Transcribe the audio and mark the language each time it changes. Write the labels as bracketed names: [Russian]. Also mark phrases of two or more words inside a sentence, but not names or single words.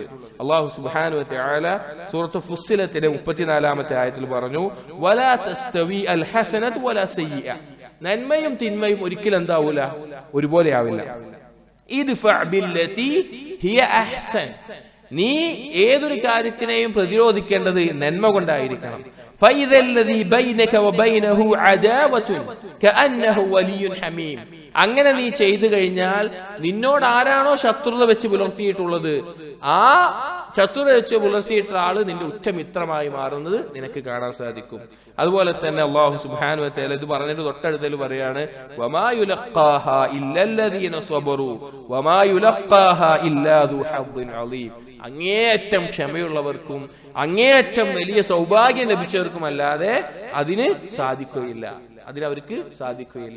[Arabic] الله سبحانه وتعالى [Malayalam] സൂറത്ത് ഫുസ്സിലത്തിലെ 34-ാമത്തെ ആയത്തിൽ പറഞ്ഞു, [Arabic] ولا تستوي الحسنة ولا السيئة, [Malayalam] നന്മയും തിന്മയും ഒരിക്കലും എന്താവൂല, ഒരുപോലെ ആവില്ല. [Arabic] ادفع بالتي هي أحسن, [Malayalam] നീ ഏതൊരു കാര്യത്തിനെയും പ്രതിരോധിക്കേണ്ടത് നന്മ കൊണ്ടായിരിക്കണം. [Arabic] فإذا الذي بينك وبينه عداوة كأنه ولي حميم, [Malayalam] അങ്ങനെ നീ ചെയ്തു കഴിഞ്ഞാൽ നിന്നോട് ആരാണോ ശത്രുത വെച്ച് പുലർത്തിയിട്ടുള്ളത്, ആ ശത്രുത വെച്ച് പുലർത്തിയിട്ടുള്ള ആള് നിന്റെ ഉറ്റമിത്രമായി മാറുന്നത് നിനക്ക് കാണാൻ സാധിക്കും. അതുപോലെ തന്നെ [Arabic] الله سبحانه وتعالى [Malayalam] ഇത് പറഞ്ഞിട്ട് തൊട്ടടുത്തതിൽ പറയാണ്, [Arabic] وما يلقاها إلا الذين صبروا وما يلقاها إلا ذو حظ عظيم, [Malayalam] അങ്ങേയറ്റം ക്ഷമയുള്ളവർക്കും അങ്ങേയറ്റം വലിയ സൗഭാഗ്യം ലഭിച്ചവർക്കും അല്ലാതെ അതിന് സാധിക്കുകയില്ല, അതിനവർക്ക് സാധിക്കുകയില്ല.